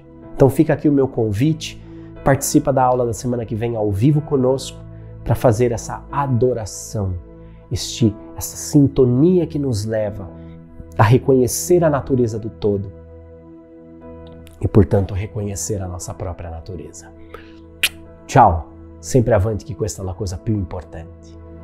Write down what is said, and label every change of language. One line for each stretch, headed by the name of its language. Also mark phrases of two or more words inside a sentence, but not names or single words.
Portuguese: Então fica aqui o meu convite, participa da aula da semana que vem ao vivo conosco para fazer essa adoração, essa sintonia que nos leva a reconhecer a natureza do todo e, portanto, reconhecer a nossa própria natureza. Tchau!
Italian: Sempre avanti, que questa è la cosa più importante.